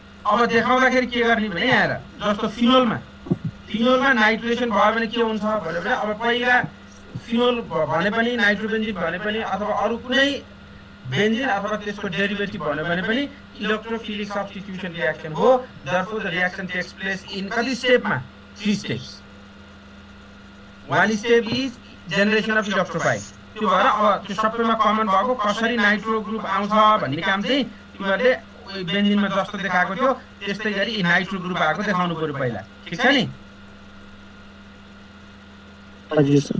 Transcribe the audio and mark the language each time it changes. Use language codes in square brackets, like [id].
[ne] अब देखाउँदाखेरि के गर्ने भने यहाँ जस्तो फिनोलमा नाइट्रेसन भयो भने के हुन्छ भन्यो भने अब पहिला फिनोल भने पनि नाइट्रोबेन्जिन भने पनि अथवा अरू कुनै बेन्जिन अथवा त्यसको डेरिभेटिभ भन्यो भने पनि इलेक्ट्रोफिलिक सब्स्टिट्युसन रिएक्सन हो। [en] therefore the reaction takes place in [ne] कति स्टेपमा? [en] 3 steps. One step is generation of electrophile. [ne] त्यो भएर अब त्यो सबैमा कमन भएको कसरी नाइट्रो ग्रुप आउँछ भन्ने काम चाहिँ तिमीहरूले बेन्जिनमा जस्तो देखाएको थियो त्यस्तै गरी नाइट्रो ग्रुप आएको देखाउनु पर्यो पहिला। ठिक छ नि? हजुर सर।